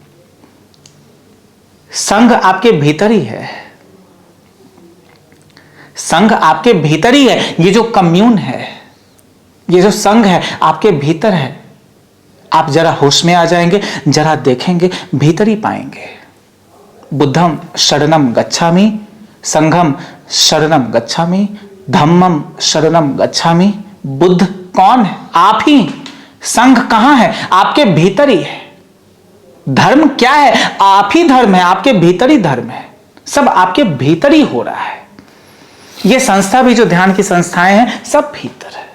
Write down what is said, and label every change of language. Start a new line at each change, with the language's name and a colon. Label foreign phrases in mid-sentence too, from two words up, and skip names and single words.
Hindi: संघ आपके भीतर ही है, संघ आपके भीतर ही है। ये जो कम्यून है, ये जो संघ है आपके भीतर है। आप जरा होश में आ जाएंगे, जरा देखेंगे, भीतर ही पाएंगे।
Pali: बुद्धम शरणम गच्छामि, संघम शरणम गच्छामि, धम्मम शरणम गच्छामि।
Hindi: बुद्ध कौन है? आप ही। संघ कहां है? आपके भीतर ही है। धर्म क्या है? आप ही धर्म है, आपके भीतर ही धर्म है। सब आपके भीतर ही हो रहा है। ये संस्था भी जो ध्यान की संस्थाएं हैं, सब भीतर है।